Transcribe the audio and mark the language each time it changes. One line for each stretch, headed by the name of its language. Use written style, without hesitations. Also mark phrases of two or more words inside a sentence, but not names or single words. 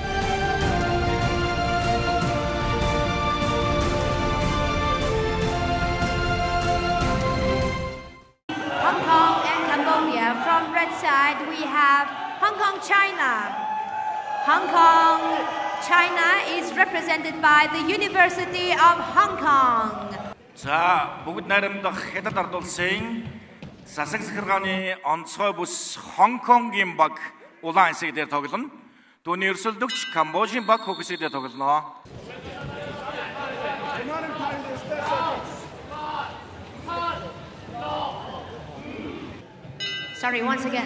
English: Hong Kong and Cambodia. From red side, we have Hong Kong, China. Hong Kong, China is represented by the University of Hong Kong.
Mongolian: За бүгд найрамдах Хятад ард улсын засаг захиргааны онцгой бүс Хонконгийн баг улаан хэсэг дээр тоглоно. Түүний өрсөлдөгч Камбожийн баг хөх хэсэг дээр тоглоно.
English: Sorry, once again.